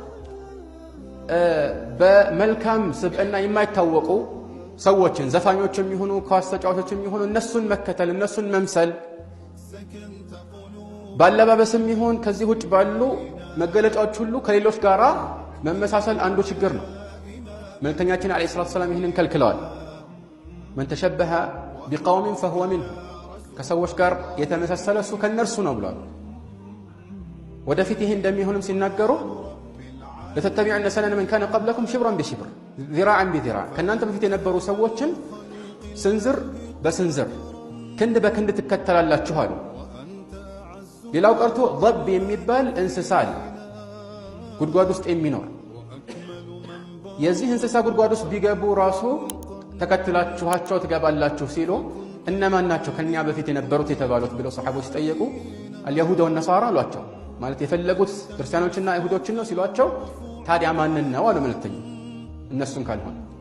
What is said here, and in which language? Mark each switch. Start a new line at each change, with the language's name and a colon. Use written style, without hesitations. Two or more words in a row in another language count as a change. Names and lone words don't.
Amharic: በመልካም ስብዕና የማይታወቁ ሰዎችን ዘፋኞችም ይሁኑ ኳስ ተጫዋቾችም ይሁኑ እነሱን መከተል እነሱን መምሰል ባለባበስም ይሁን ከዚህ ውጭ ባሉ መገለጫዎች ሁሉ ከሌሎች ጋራ መመሳሰል አንዱ ችግር ነው መልእክተኛችን
Arabic: عليه الصلاة والسلام
Amharic: ይህንን ከልክለዋል
Arabic: من تشبه بقوم فهو منهم
Amharic: ከሰዎች ጋር የተመሳሰለ እሱ ከነርሱ ነው ብሏል ወደፊት ይሄ እንደሚሆንም ሲናገሩ
Arabic: لتتبعن سنن من كان قبلكم شبرا بشبر ذراعا بذراع
Amharic: ከናንተ በፊት የነበሩ ሰዎችን ስንዝር በስንዝር ክንድ በክንድ ትከተላላችሁ አሉ ሌላው ቀርቶ ضب የሚባል እንስሳ አለ ጉድጓድ ውስጥ የሚኖር የዚህ እንስሳ ጉድጓድ ውስጥ ቢገቡ ራሱ ተከትላችኋቸው ትገባላችሁ ሲሉ እነማን ናቸው ከኛ በፊት የነበሩት የተባሉት ብለው ሰሃቦች ጠየቁ
Arabic: اليهود والنصارى
Amharic: አሏቸው ማለት የፈለጉት ክርስቲያኖችና አይሁዶችን ነው ሲሏቸው ታዲያ ማንን ነው አሉ መልእክተኛ እነሱን ካልሆነ